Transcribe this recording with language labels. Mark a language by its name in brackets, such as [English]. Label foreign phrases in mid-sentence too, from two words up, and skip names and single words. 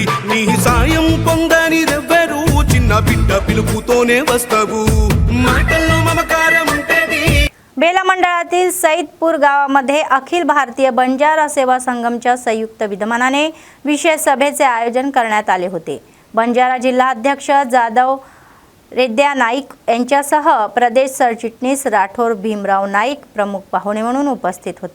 [Telugu] నీ సాయం పొందనిదెవ్వరు చిన్న బిడ్డ పిలుపుతోనే వస్తావు. మాటల్లో మమకారం ఉంటది. [Marathi] बेला मंडळातील सईदपूर गावामध्ये अखिल भारतीय बंजारा सेवा संगमच्या संयुक्त विद्यमानाने विशेष सभेचे आयोजन करण्यात आले होते. बंजारा जिल्हा अध्यक्ष जाधव रेद्या नाईक यांच्यासह प्रदेश सरचिटणीस राठोर भीमराव नाईक प्रमुख पाहुणे म्हणून उपस्थित होते.